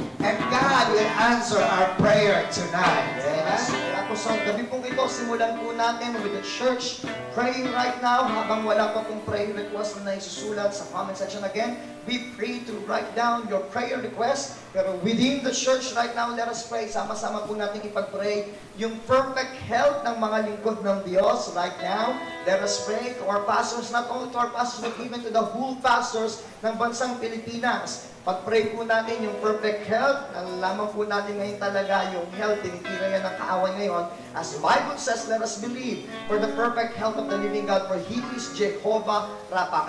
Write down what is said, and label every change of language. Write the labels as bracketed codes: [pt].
[en] And God will answer our prayer tonight. [tl] Yes. Kaya po sa gabi pong ito, simulan po natin [en] with the church praying right now. [tl] Habang wala pa pong prayer request na isusulat sa comment section [en] again, be free to write down your prayer request. Pero within the church right now, let us pray. [tl] Sama-sama po natin ipag-pray yung perfect health ng mga lingkod ng Diyos right now. [en] Let us pray to our pastors, not only to our pastors, but even to the whole pastors [tl] ng bansang Pilipinas. Pag-pray po natin yung perfect health, nalalaman po natin ngayon talaga yung health, tinitira yan ng kaaway ngayon. [en] As the Bible says, let us believe for the perfect health of the living God, for He is Jehovah Rapha.